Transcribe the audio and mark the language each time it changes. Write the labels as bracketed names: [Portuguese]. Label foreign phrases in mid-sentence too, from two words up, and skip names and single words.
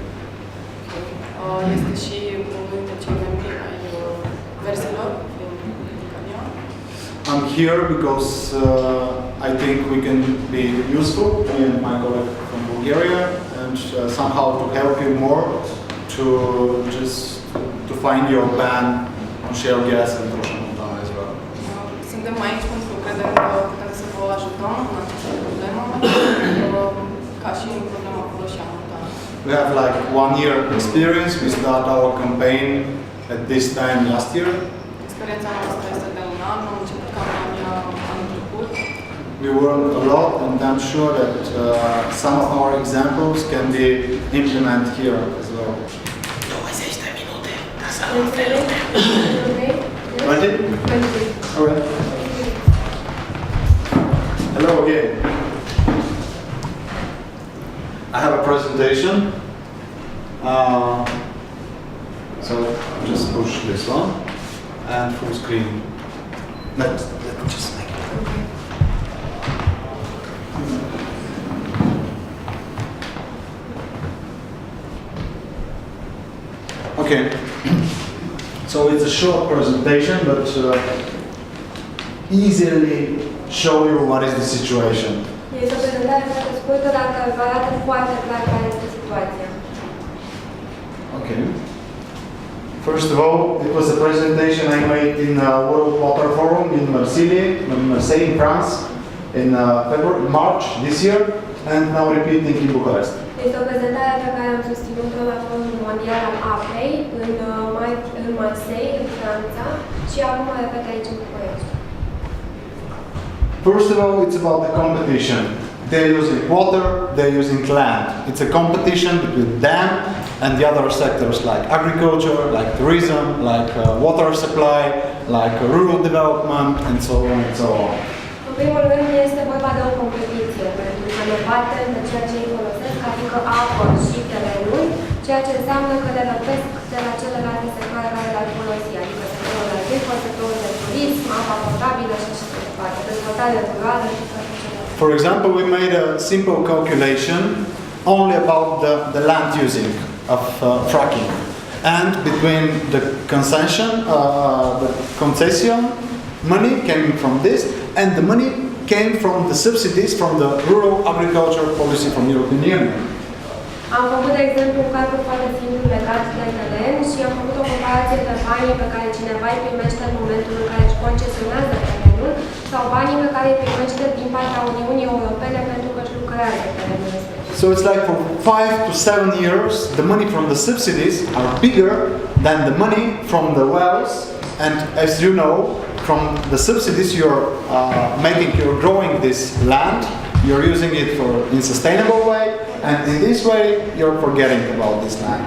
[English] I'm here because I think we can be useful, me and my colleague from Bulgaria, and somehow to help you more to find your ban on shale gas and Russian montana as well. [Romanian] Suntem aici pentru că credem că putem să vă ajutăm în această problemă, ca și în problema cu Rusia montană. [English] We have like 1 year experience. We start our campaign at this time last year. [Romanian] Experiența noastră este de un an, am început campania anul trecut. [English] We worked a lot, and I'm sure that some of our examples can be implemented here as well. [Romanian] 20 de minute, ca să [English] Ready? Alright. Hello again. I have a presentation. So just push this one and full screen. Let me just make it. Okay. So it's a short presentation, but easily show you what is the situation. [Romanian] Este o prezentare foarte scurtă, dar vă arată foarte clar care este situația. [English] Okay. First of all, it was a presentation I made in World Water Forum in Marseille, in France, in March this year, and now repeating in Bucharest. [Romanian] Este o prezentare pe care am susținut-o la Forumul Mondial al Apei în Marseille, în Franța, și acum o repet aici în București. [English] First of all, it's about the competition. They're using water, they're using land. It's a competition between them and the other sectors like agriculture, like tourism, like water supply, like rural development, and so on and so on. [Romanian] În primul rând este vorba de o competiție, pentru că ne batem de ceea ce îi folosesc, adică apă și terenul, ceea ce înseamnă că le răpesc de la celelalte sectoare care le-ar folosi, adică sectorul agricol, sectorul de turism, apa potabilă și așa mai departe, dezvoltare rurală și toate celelalte. [English] For example, we made a simple calculation only about the land using of fracking, and between the concession money came from this, and the money came from the subsidies from the rural agriculture policy from European Union. [Romanian] Am făcut, de exemplu, un calcul foarte simplu legat de teren și am făcut o comparație de banii pe care cineva îi primește în momentul în care își concesionează terenul sau banii pe care îi primește din partea Uniunii Europene pentru că își lucrează terenul. [English] So it's like for 5 to 7 years, the money from the subsidies are bigger than the money from the wells, and as you know, from the subsidies you're growing this land, you're using it in sustainable way, and in this way you're forgetting about this land.